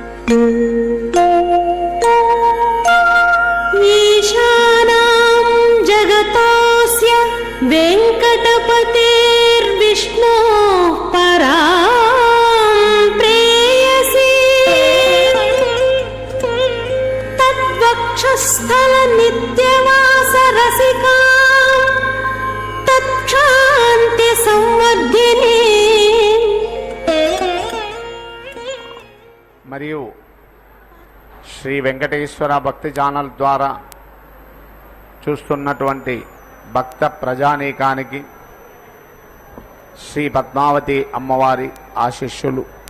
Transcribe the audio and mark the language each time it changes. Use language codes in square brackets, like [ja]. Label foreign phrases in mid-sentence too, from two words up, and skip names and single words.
[sa] ईशानां जगतोऽस्य वेङ्कटपतेर्विष्णोः परां प्रेयसी तद्वक्षस्थलनित्यवासरसिकां तत्क्षान्ति संवर्धिनी. [te] మరియు శ్రీ వెంకటేశ్వర భక్తి ఛానల్ ద్వారా చూస్తున్నటువంటి భక్త ప్రజానీకానికి శ్రీ పద్మావతి అమ్మవారి ఆశీస్సులు.